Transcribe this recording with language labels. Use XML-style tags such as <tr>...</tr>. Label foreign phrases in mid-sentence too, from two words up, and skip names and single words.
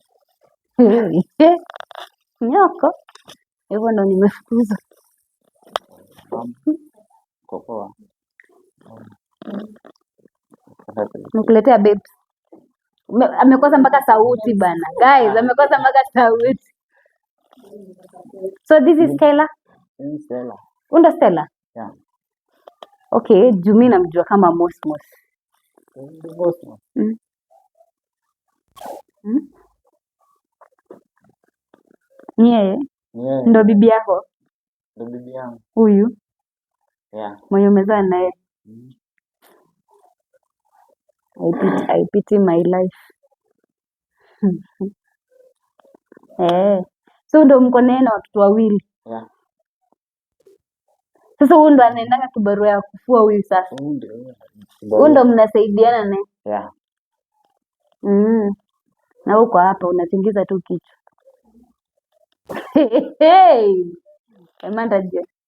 <sw>Nyoko. Hivyo ndo nimefukuza. Kopoa. Nikuletea babes. Amekosa mpaka sauti bana. Guys, amekosa mpaka sauti.</sw> <en>So this is Stella. Stella.</en> <sw>Unda Stella? Yeah. Okay, Jumi namjua kama Mosmos. Mosmos. Yeye? Yeah. Ndo bibi yako? Ndo bibi yangu. Huyu? Yeah. Mwenye umezaa naye?</sw> <en>I pity my life.</en> <sw>So ndo mko naye na watoto wawili? Yeah. Sasa huyu ndo anaendanga kibarua ya kufua huyu sasa? Huyu ndo mnasaidiana naye? Yeah. Na uko hapa unatingiza tu kichwa. Emanda je.</sw>